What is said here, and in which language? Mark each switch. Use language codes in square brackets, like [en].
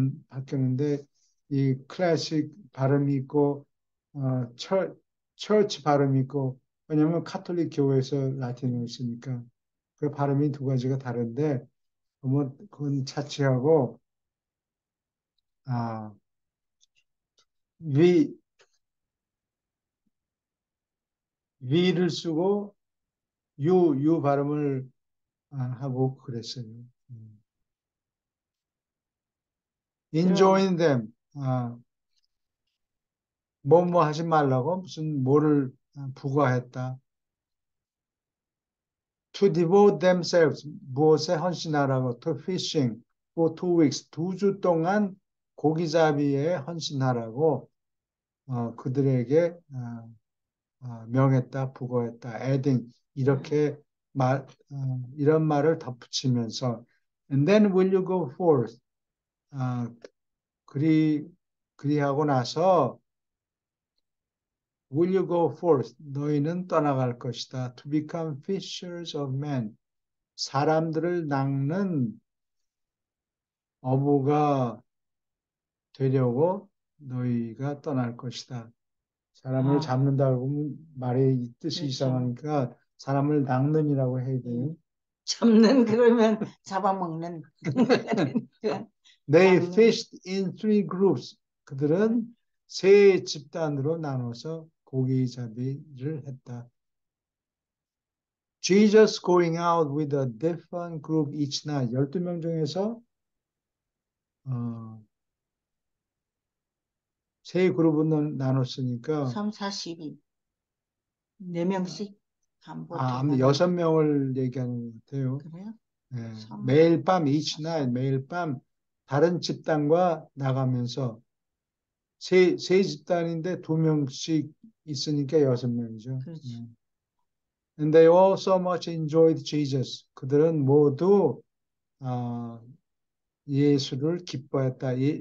[ko] 바뀌었는데 이 클래식 발음이 있고 처치 발음이 있고 왜냐하면 카톨릭 교회에서 라틴어를 쓰니까 그 발음이 두 가지가 다른데 뭐 그건 차치하고 아, 위 위를 쓰고 유 발음을 하고 그랬어요. 음. 그럼 [en] enjoin them [ko] 뭐 하지 말라고 무슨 뭐를 부과했다. [en] To devote themselves [ko] 무엇에 헌신하라고 [en] to fishing for 2 weeks [ko] 2주 동안 고기잡이에 헌신하라고 그들에게 명했다 부과했다 [en] adding [ko] 이렇게 이런 말을 덧붙이면서 [en] and then will you go forth [ko] 어, 그리하고 나서 [en] will you go forth [ko] 너희는 떠나갈 것이다 [en] to become fishers of men [ko] 사람들을 낚는 어부가 되려고 너희가 떠날 것이다. 사람을 아, 잡는다고 하면 말의 뜻이 그렇죠. 이상하니까 사람을 낚는이라고 해야 되니. 잡는 그러면 잡아먹는 그러니까 [en] They [ko] 낚는. [en] fished in three groups. [ko] 네. 그들은 세 집단으로 나눠서 고기잡이를 했다. [en] Jesus going out with a different group each night. [ko] 12명 중에서 어, 세 그룹으로 나눴으니까 3, 4, 12. 4명씩 아마 반복해가는 거. 6명을 얘기하는 것 같아요. 그래요? 예, 3, 매일 밤 4, [en] each night 3. [ko] 매일 밤 다른 집단과 나가면서 세 집단인데 2명씩 있으니까 6명이죠. 그렇죠. [en] And they all so much enjoyed Jesus. [ko] 그들은 모두 아, 예수를 기뻐했다.